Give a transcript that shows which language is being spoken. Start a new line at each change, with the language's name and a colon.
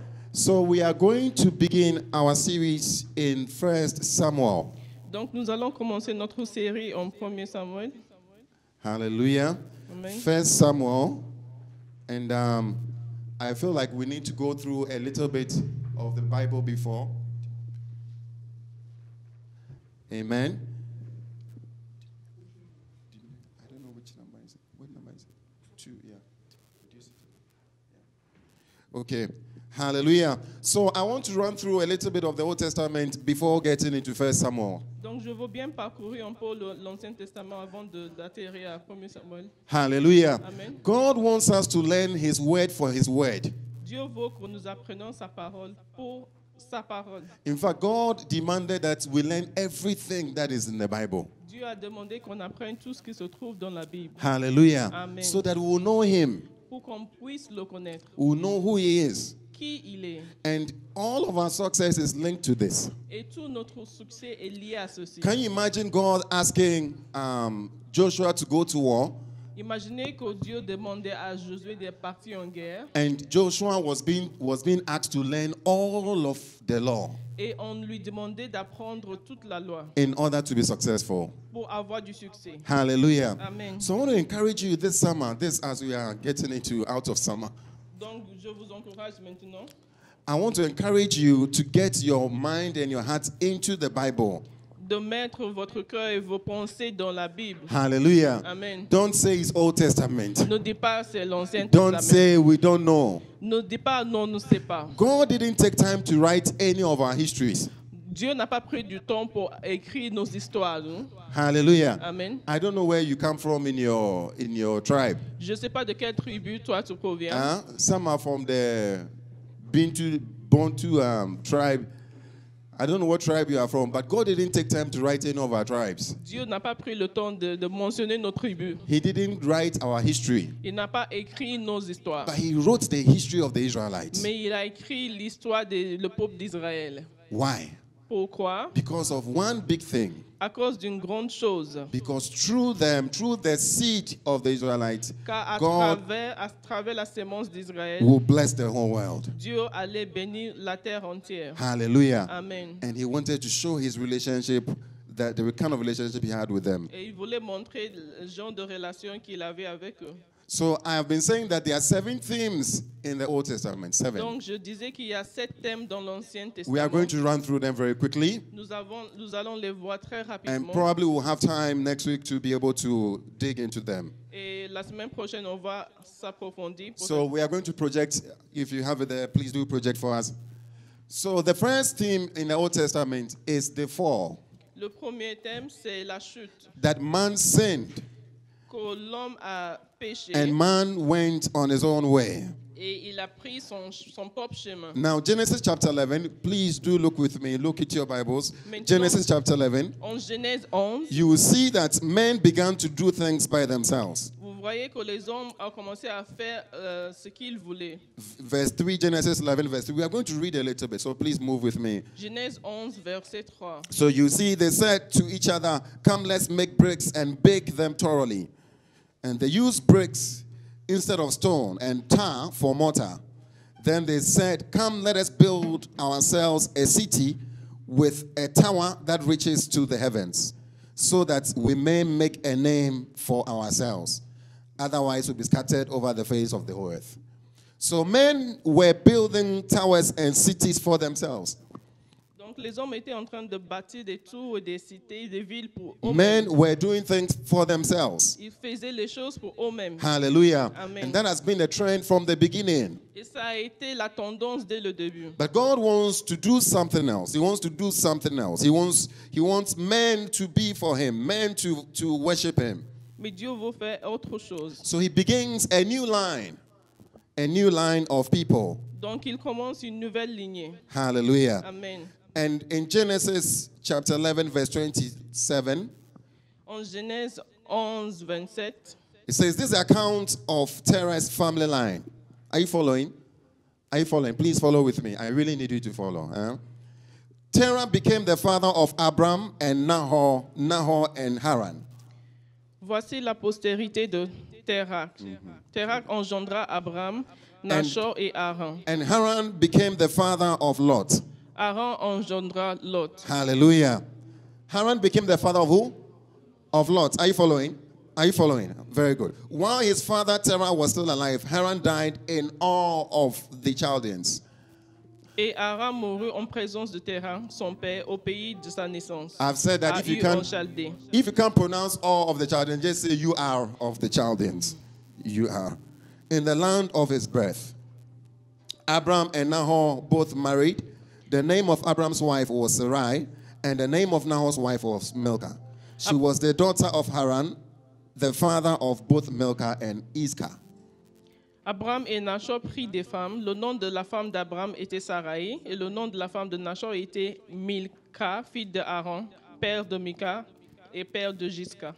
English: So we are going to begin our series in 1 Samuel.
French: Donc nous allons commencer notre série en 1er Samuel.
English: Hallelujah. Amen. 1 Samuel. And I feel like we need to go through a little bit of the Bible before. Amen. I don't know which number is it. What number is it? 2, yeah. Okay. Hallelujah. So I want to run through a little bit of the Old Testament before getting into 1 Samuel.
French: Donc je veux bien parcourir un peu l'Ancien Testament avant d'atterrir à 1er Samuel.
English: Hallelujah. Amen. God wants us to learn His word for His word.
French: Dieu veut que nous apprenions sa parole pour sa parole.
English: In fact, God demanded that we learn everything that is in the Bible.
French: Dieu a demandé qu'on apprenne tout ce qui se trouve dans la Bible
English: Hallelujah. Amen. So that we will know Him,
French: pour qu'on puisse le connaître,
English: we will know who He is.
French: qui il est.
English: And all of our success is linked to this.
French: Et tout notre succès est lié à ceci.
English: Can you imagine God asking Joshua to go to war?
French: Imaginez que Dieu demandait à Josué de partir en guerre
English: And Joshua was being asked to learn all of the law
French: et on lui demandait d'apprendre toute la loi
English: in order to be successful.
French: pour avoir du succès.
English: Hallelujah. Amen. So I want to encourage you this summer, as we are getting out of summer,
French: Donc je vous encourage maintenant
English: I want to encourage you to get your mind and your heart into the Bible.
French: de mettre votre cœur et vos pensées dans la Bible.
English: Hallelujah. Amen. Don't say it's Old Testament.
French: Ne dis pas c'est l'Ancien
English: Don't
French: Testament.
English: say we don't know.
French: Ne dis pas non, on ne sait pas.
English: God didn't take time to write any of our histories.
French: Dieu n'a pas pris du temps pour écrire nos histoires. Non?
English: Hallelujah. Amen. I don't know where you come from in your tribe.
French: Je ne sais pas de quelle tribu toi tu proviens.
English: Some are from the Bantu tribe. I don't know what tribe you are from, but God didn't take time to write any of our tribes.
French: Dieu n'a pas pris le temps de mentionner nos tribus.
English: He didn't write our history,
French: Il n'a pas écrit nos histoires.
English: but He wrote the history of the Israelites.
French: Mais il a écrit l'histoire du peuple d'Israël.
English: Why?
French: Pourquoi?
English: Because of one big thing.
French: À cause d'une grande chose.
English: Because through the seed of the Israelites,
French: Car à
English: God
French: travers la sémence d'Israël,
English: will bless the whole world.
French: Dieu allait bénir la terre entière.
English: Hallelujah. Amen. And He wanted to show His relationship, the kind of relationship He had with them.
French: Et il voulait montrer le genre de relation qu'il avait avec eux.
English: So I have been saying that there are 7 themes in the Old Testament. 7.
French: Donc je disais qu'il y a 7 thèmes dans l'Ancien Testament.
English: We are going to run through them very quickly.
French: Nous allons les voir très
English: And
French: rapidement.
English: probably we'll have time next week to be able to dig into them.
French: Et la semaine prochaine, on va s'approfondir.
English: So we are going to project. If you have it there, please do project for us. So the first theme in the Old Testament is the fall.
French: Le premier thème, c'est la chute.
English: That man sinned
French: Que l'homme a péché
English: and man went on his own way.
French: et il a pris son propre chemin.
English: Now, Genesis chapter 11, please do look with me. Look at your Bibles.
French: Maintenant,
English: Genesis chapter 11.
French: En Genèse 11,
English: You will see that men began to do things by themselves.
French: vous voyez que les hommes ont commencé à faire ce qu'ils voulaient.
English: Verse 3, Genesis 11, verse 3. We are going to read a little bit, so please move with me.
French: Genèse 11, verset 3.
English: So you see, they said to each other, "Come, let's make bricks and bake them thoroughly." And they used bricks instead of stone and tar for mortar. Then they said, "Come, let us build ourselves a city with a tower that reaches to the heavens, so that we may make a name for ourselves. Otherwise, we'll be scattered over the face of the whole earth." So men were building towers and cities for themselves.
French: Donc les hommes étaient en train de bâtir des tours, des cités, des villes pour eux-mêmes.
English: Men were doing things for themselves.
French: Ils faisaient les choses pour eux-mêmes.
English: Hallelujah. Amen. And that has been the trend from the beginning. Et ça a été la tendance dès le début. But God wants to do something else. He wants to do something else. He wants men to be for Him, men to worship Him.
French: Mais Dieu veut faire autre chose.
English: So He begins a new line of people.
French: Donc il commence une nouvelle lignée.
English: Hallelujah. Amen. And in Genesis chapter 11, verse 27,
French: En Genèse 11, 27,
English: it says, "This account of Terah's family line." Are you following? Are you following? Please follow with me. I really need you to follow. Terah became the father of Abram and Nahor and Haran.
French: voici la postérité de Terach. Terach engendra Abram, Nachor et Haran.
English: And Haran became the father of Lot.
French: Haran engendra Lot.
English: Hallelujah. Haran became the father of who? Of Lot. Are you following? Are you following? Very good. While his father Terah was still alive, Haran died in awe of the Chaldeans.
French: Et Haran mourut en présence de Terach, son père, au pays de sa naissance.
English: I've said that
French: à
English: if you
French: Ur en Chaldée.
English: can't pronounce all of the Chaldeans, just say you are of the Chaldeans. You are. In the land of his birth. Abram and Nahor both married. The name of Abram's wife was Sarai, and the name of Nahor's wife was Milcah. She was the daughter of Haran, the father of both Milcah and Iscah.
French: Abram et Nachor prirent des femmes. Le nom de la femme d'Abram était Sarai, et le nom de la femme de Nachor était Milcah, fille de Haran, père de Micah et père de Gisca.